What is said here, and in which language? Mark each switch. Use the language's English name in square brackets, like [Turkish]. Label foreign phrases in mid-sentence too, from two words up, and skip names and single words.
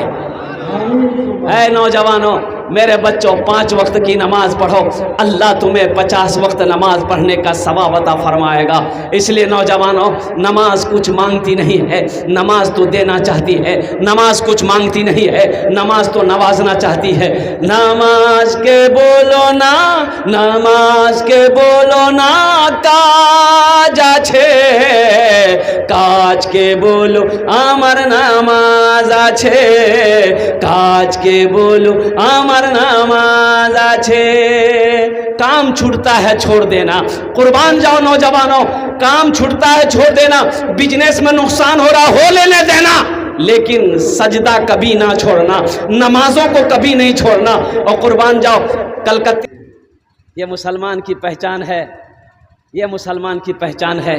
[Urdu] اے نوجوانوں, میرے بچوں 5 وقت کی نماز پڑھو, اللہ تمہیں 50 وقت نماز پڑھنے کا ثواب عطا فرمائے گا. اس لیے نوجوانوں, نماز کچھ مانگتی نہیں ہے, نماز تو دینا چاہتی ہے. نماز کچھ مانگتی نہیں ہے, نماز تو نوازنا چاہتی ہے. [Bangla] নামাজ কে বলো না, নামাজ কে বলো না, কাজ আছে, কাজ কে বলো আমার নামাজ আছে, কাজ কে বলো আমার নামাজ আছে. [Urdu] کام چھوٹتا ہے چھوڑ دینا, قربان جاؤ نوجوانوں, کام چھوٹتا ہے چھوڑ دینا. بزنس میں نقصان ہو رہا ہو لینے دینا, لیکن سجدہ کبھی نہ چھوڑنا, نمازوں کو کبھی نہیں چھوڑنا. اور قربان جاؤ, کلکتے یہ مسلمان کی پہچان ہے, یہ مسلمان کی پہچان ہے.